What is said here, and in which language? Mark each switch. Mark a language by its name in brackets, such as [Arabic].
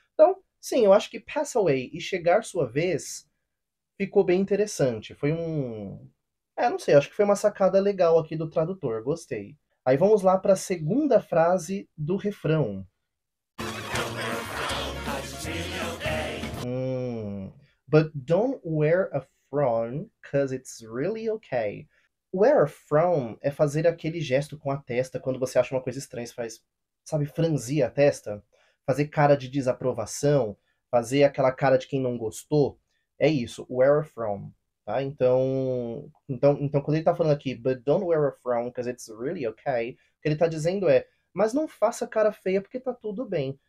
[Portuguese] Então, sim, eu acho que [English] pass away [Portuguese] e chegar sua vez ficou bem interessante. Foi não sei, acho que foi uma sacada legal aqui do tradutor, gostei. Aí vamos lá para a segunda frase do refrão. [English] But don't wear a frown, cause it's really okay. Wear a frown [Portuguese] é fazer aquele gesto com a testa quando você acha uma coisa estranha. Você faz, sabe, franzir a testa, fazer cara de desaprovação, fazer aquela cara de quem não gostou. É isso, [English] wear a frown. [Portuguese] Tá? Então quando ele tá falando aqui, [English] but don't wear a frown, cause it's really okay, [Portuguese] o que ele tá dizendo é, mas não faça cara feia porque tá tudo bem.